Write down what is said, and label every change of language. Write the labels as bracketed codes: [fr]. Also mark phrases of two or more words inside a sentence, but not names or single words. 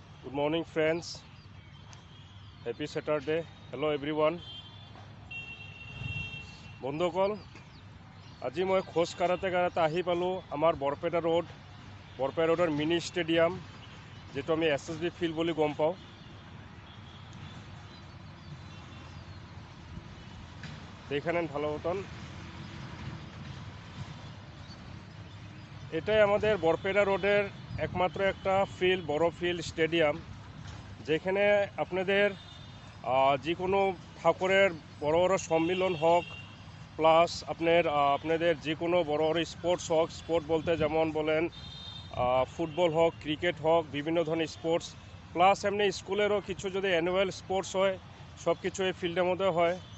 [en] Good morning, friends. Happy Saturday. Hello, everyone. [as] বন্ধুসকল, আজি মই খোজ কাঢ়োঁতে আহি পালোঁ আমাৰ বৰপেটা ৰোডৰ [en] mini stadium, [as] যিটো আমি SSB ফিল্ড বুলি গম পাওঁ। [bn] দেখেন ভালো মতন। এটাই আমাদের বরপেটা রোডের একমাত্র একটা ফিল্ড, বড় [en] field stadium, [bn] যেখানে আপনাদের যে কোনো ঠাকুরের বড় বড় সম্মিলন হোক, প্লাস আপনাদের যে কোনো বড় বড় স্পোর্টস হোক, স্পোর্ট বলতে যেমন বলেন ফুটবল হোক, ক্রিকেট হোক, বিভিন্ন ধরনের স্পোর্টস, প্লাস এমনি স্কুলেরও কিছু যদি [en] annual sports [bn] হয়, সব কিছু এই ফিল্ডের মধ্যে হয়।